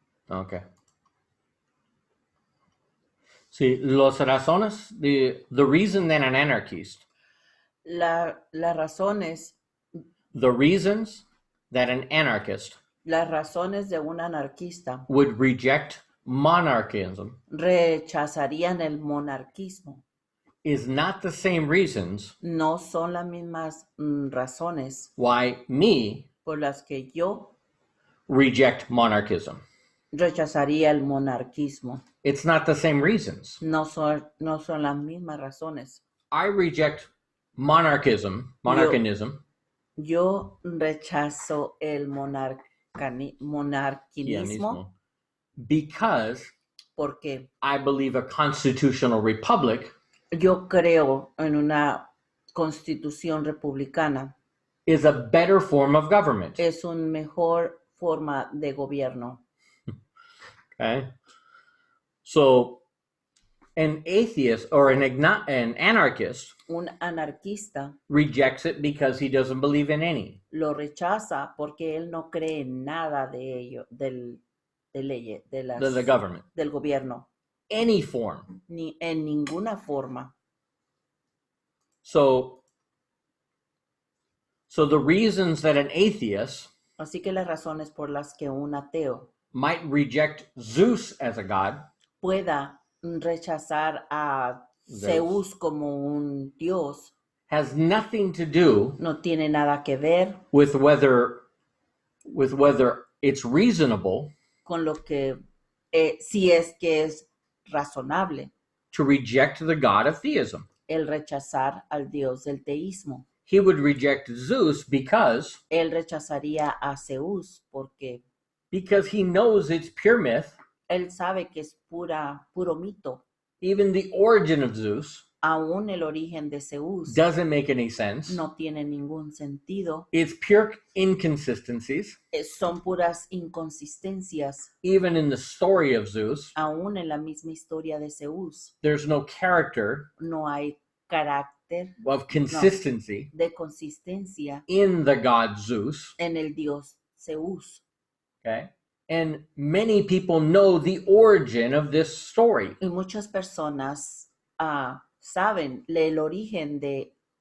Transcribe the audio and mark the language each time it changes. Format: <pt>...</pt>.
<en>Ok.</en> <es>Sí, las razones</es> <en>the reason that an anarchist,</en> <es>Las razones,</es> <en>the reasons that an anarchist</en> <es>las razones de un anarquista</es> <en>would reject monarchism</en> <es>rechazarían el monarquismo.</es> <en>is not the same reasons</en> <es>No son las mismas razones</es> <en>why me</en> <es>por las que yo</es> <en>reject monarchism.</en> <es>rechazaría el monarquismo.</es> <en>It's not the same reasons.</en> <es>No son las mismas razones.</es> <en>I reject monarchism.</en> <es>Yo rechazo el monarquinismo</es> <en>Because</en> <es>porque</es> <en>I believe a constitutional republic</en> <es>yo creo en una constitución republicana.</es> <en>is a better form of government.</en> <es>Es una mejor forma de gobierno.</es> <en>Okay? So, an atheist or an anarchist</en> <es>Un anarquista</es> <en>rejects it because he doesn't believe in any.</en> <es>lo rechaza porque él no cree en nada de ello, de leyes,</es> <en>The government.</en> <es>del gobierno,</es> <en>Any form.</en> <es>ni en ninguna forma.</es> <en>So the reasons that an atheist</en> <es>Así que las razones por las que un ateo</es> <en>might reject Zeus as a god</en> <es>pueda rechazar a Zeus como un dios</es> <en>has nothing to do</en> <es>no tiene nada que ver</es> <en>with whether it's reasonable</en> <es>con lo que si es que es razonable</es> <en>to reject the god of theism.</en> <es>el rechazar al dios del teísmo.</es> <en>He would reject Zeus because</en> <es>Él rechazaría a Zeus porque</es> <en>he knows it's pure myth.</en> <es>él sabe que es puro mito.</es> <en>Even the origin of Zeus</en> <es>Aún el origen de Zeus</es> <en>doesn't make any sense.</en> <es>no tiene ningún sentido.</es> <en>It's pure inconsistencies.</en> <es>Son puras inconsistencias.</es> <en>Even in the story of Zeus,</en> <es>Aún en la misma historia de Zeus</es> <en>there's no character</en> <es>no hay carácter</es> <en>of consistency</en> <es>de consistencia</es> <en>in the god Zeus.</en> <es>en el dios Zeus.</es> <en>Okay. And many people know the origin of this story.</en> <es>Y muchas personas saben el origen de</es>